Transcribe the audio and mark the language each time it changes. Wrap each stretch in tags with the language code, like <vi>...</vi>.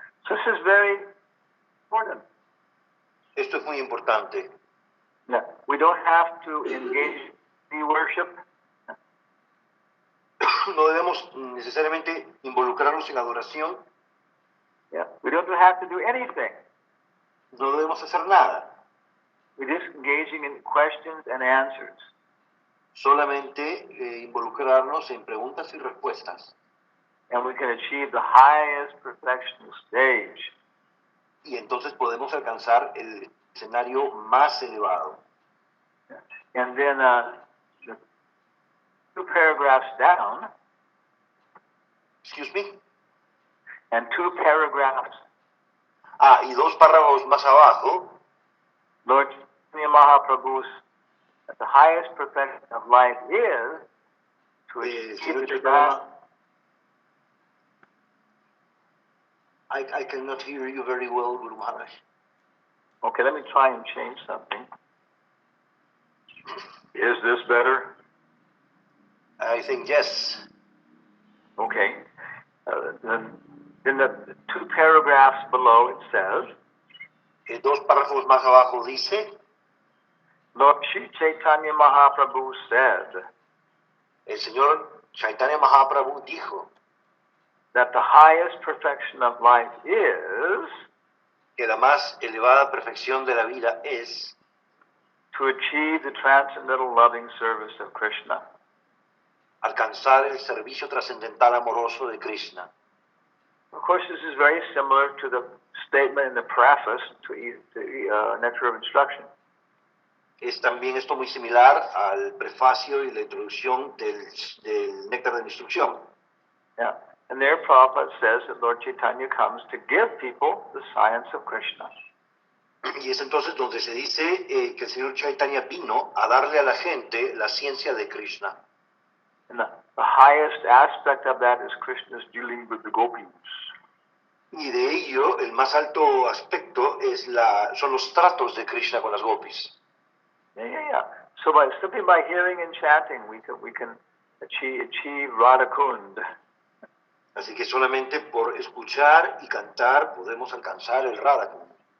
<en>So this is very important.</en> <es>Esto es muy importante.</es> <en>Yeah. We don't have to engage in worship.</en> <es>No debemos necesariamente involucrarnos en adoración,</es> <en>Yeah. We don't have to do anything.</en> <es>no debemos hacer nada,</es> <en>We're just engaging in questions and answers.</en> <es>solamente involucrarnos en preguntas y respuestas.</es> <en>And we can achieve the highest perfectional stage.</en> <es>Y entonces podemos alcanzar el escenario más elevado.</es> <en>And then the 2 paragraphs down, Excuse me. and 2 paragraphs,</en> <es>Y 2 párrafos más abajo,</es> <en>Lord Chaitanya Mahaprabhu's that the highest perfection of life is to</en> <es>Señor</es> <en>achieve the Chaitanya, I cannot hear you very well, Guru Maharaj. Okay, let me try and change something. Is this better? I think yes. Okay. Then in the 2 paragraphs below it says,</en> <es>2 párrafos más abajo dice,</es> <en>Lord Sri Chaitanya Mahaprabhu said</en> <es>el señor Chaitanya Mahaprabhu dijo</es> <en>that the highest perfection of life is</en> <es>que la más elevada perfección de la vida es</es> <en>to achieve the transcendental loving service of Krishna.</en> <es>alcanzar el servicio trascendental amoroso de Krishna.</es> <en>Of course, this is very similar to the statement in the preface to Nectar of Instruction.</en> <es>Es también esto muy similar al prefacio y la introducción del Néctar de la Instrucción.</es> <en>Yeah. And there Prabhupada says that Lord Chaitanya comes to give people the science of Krishna.</en> <es>Y es entonces donde se dice que el señor Chaitanya vino a darle a la gente la ciencia de Krishna.</es> <en>And the highest aspect of that is Krishna's dealing with the gopis.</en> <es>Y de ello, el más alto aspecto son los tratos de Krishna con las gopis.</es> <en>Yeah. So simply by hearing and chanting, we can achieve Radha Kund.</en> <es>Así que solamente por escuchar y cantar podemos alcanzar el Radha Kund.</es>